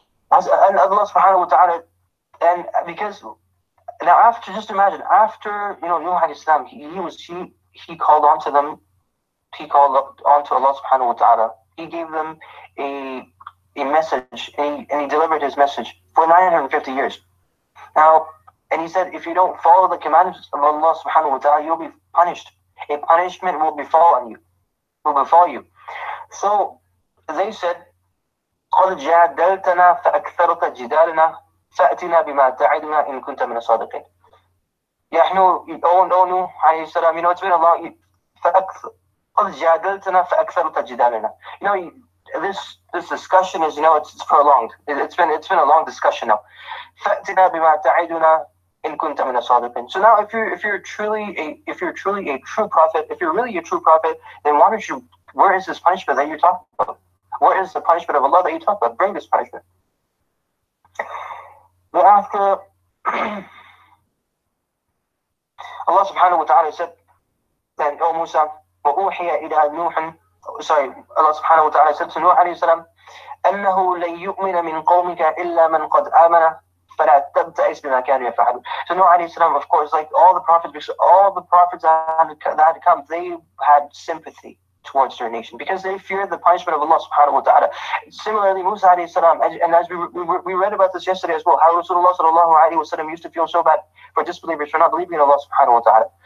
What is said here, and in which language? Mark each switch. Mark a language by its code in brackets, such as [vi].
[en] And Allah subhanahu wa ta'ala, and because now after, just imagine, after Nuh alayhi salam, he called on to them, he called on to Allah subhanahu wa ta'ala. He gave them a message, and he delivered his message for 950 years. Now, and he said, if you don't follow the commandments of Allah subhanahu wa ta'ala, you'll be punished. A punishment will befall you. So they said, [ar] قَدْ جَادَلْتَنَا فَأَكْثَرْتَ جِدَالَنَا فَأْتِنَا بِمَا تَعِدُنَا إِن كُنْتَ مِنَ الصَّادِقِينَ. [en] Nuh alayhi salam, it's been a long, [ar] قَدْ جَادَلْتَنَا فَأَكْثَرْتَ جِدَالَنَا. [en] This discussion is, it's prolonged. It's been a long discussion now. [ar] فَأْتِنَا بِمَا تَعِدُنَا إِن كُنْتَ مِنَ الصَّادِقِينَ. [en] So now, if you're truly a true prophet, if you're really a true prophet, then where is this punishment that you're talking about? Where is the punishment of Allah that you talk about? Bring this punishment. Then after, Allah subhanahu wa ta'ala said, then, O Musa, [ar] وأوحي إلى نوح, [en] sorry, Allah subhanahu wa ta'ala said to Nuh alayhi salam, [ar] أنه لن يؤمن من قومك إلا من قد آمن فلا تبتئس بما كانوا يفعلون. [en] So Nuh alayhi salam, of course, like all the prophets that had come, they had sympathy towards their nation because they feared the punishment of Allah subhanahu wa ta'ala. Similarly, Musa alayhi salam, and as we read about this yesterday as well, how Rasulullah sallallahu alayhi wa sallam used to feel so bad for disbelievers for not believing in Allah subhanahu wa ta'ala.